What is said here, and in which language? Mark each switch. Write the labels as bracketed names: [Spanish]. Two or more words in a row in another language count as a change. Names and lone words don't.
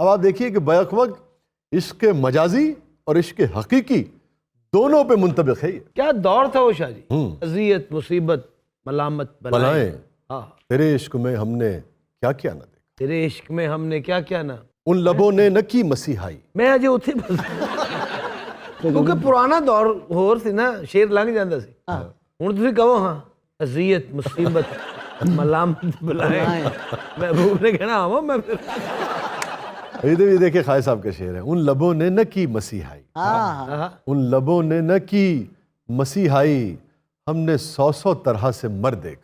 [Urdu] اب آپ دیکھیے کہ بیک وقت عشق مجازی اور عشق حقیقی دونوں پہ منطبق ہے. کیا دور تھا وہ شاہ جی. اذیت, مصیبت, ملامت, بلائیں, ہاں, تیرے عشق میں ہم نے کیا کیا نہ دیکھا. تیرے عشق میں ہم نے کیا کیا نا. ان لبوں نے نہ کی مسیحائی. [Punjabi] میں اجے اتھے بس کیونکہ پرانا دور ہور سی نا, شیر لنگ جاندا سی. ہن تسی کہو ہاں اذیت, مصیبت, ملامت, بلائیں, محبوب نے کہنا آواں میں پھر. [Urdu] ادھر بھی دیکھیں خواجہ صاحب کا شعر ہے, ان لبوں نے نہ کی مسیحائی, ان لبوں نے نہ کی مسیحائی, ہم نے 100 طرح سے مر دیکھا.